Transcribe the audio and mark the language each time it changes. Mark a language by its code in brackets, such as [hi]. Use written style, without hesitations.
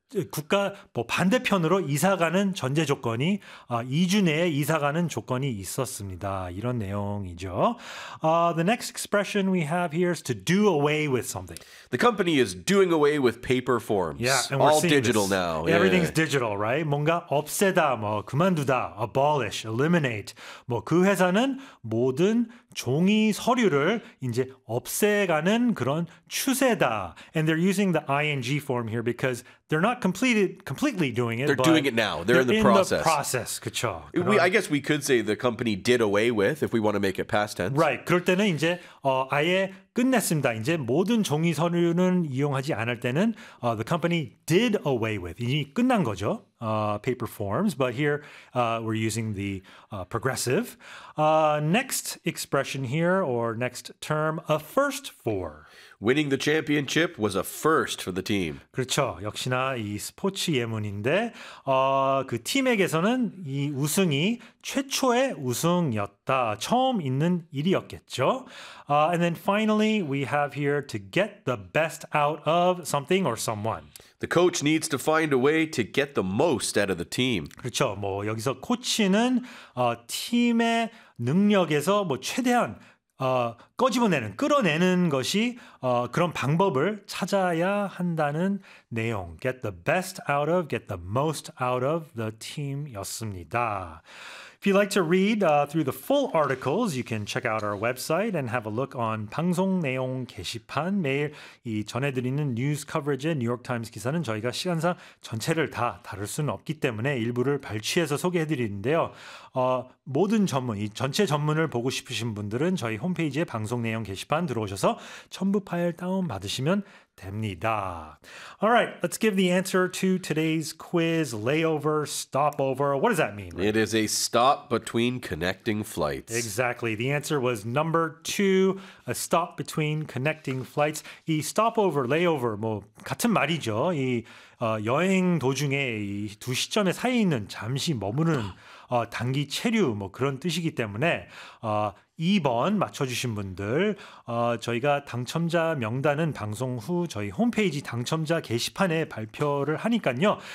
[ko] 국가 뭐 반대편으로 이사 가는 전제 조건이 2주 내에 이사 가는 조건이 있었습니다. 이런 내용이죠. [en] The next expression we have here is to do away with something. The company is doing away with paper forms. Yeah, all digital this. Now. Everything's yeah. digital, right? [ko] 뭔가 없애다, 뭐 그만두다, [en] abolish, eliminate. [ko] 뭐 그 회사는 모든 종이 서류를 이제 없애가는 그런 추세다. [en] And they're using the ing form here because they're not completely doing it. They're but doing it now. They're in the process. In the process, [ko] 그쵸. [en] I guess we could say the company did away with if we want to make it past tense. Right. [ko] 그럴 때는 이제 아예 끝냈습니다. 이제 모든 종이 서류는 이용하지 않을 때는 [en] the company did away with. [ko] 이미 끝난 거죠. [en] Paper forms, but here we're using the progressive. Next expression here, or next term, a first for. Winning the championship was a first for the team. [ko] 그렇죠. 역시나 이 스포츠 예문인데 그 팀에게서는 이 우승이 최초의 우승이었다. 처음 있는 일이었겠죠. [en] And then finally, we have here to get the best out of something or someone. The coach needs to find a way to get the most out of the team. [ko] 그렇죠. 뭐 여기서 코치는 팀의 능력에서 뭐 최대한 꺼집어내는, 끌어내는 것이 그런 방법을 찾아야 한다는 내용. [en] Get the best out of, get the most out of the team였습니다. If you'd like to read through the full articles, you can check out our website and have a look on [ko] 방송 내용 게시판. 매일 이 전해드리는 뉴스 커버리지의 뉴욕타임스 기사는 저희가 시간상 전체를 다 다룰 수는 없기 때문에 일부를 발췌해서 소개해드리는데요. 모든 전문, 이 전체 전문을 보고 싶으신 분들은 저희 홈페이지에 방송 내용 게시판 들어오셔서 첨부 파일 다운받으시면 됩니다. [en] All right, let's give the answer to today's quiz, layover, stopover. What does that mean? Right? It is a stop between connecting flights. Exactly. The answer was number two, a stop between connecting flights. [ko] 이 stopover, layover, 뭐 같은 말이죠. 이 여행 도중에 이 두 시점에 사이 있는 잠시 머무는 단기 체류 뭐 그런 뜻이기 때문에 2번 맞춰주신 분들 저희가 당첨자 명단은 방송 후 저희 홈페이지 당첨자 게시판에 발표를 하니까요.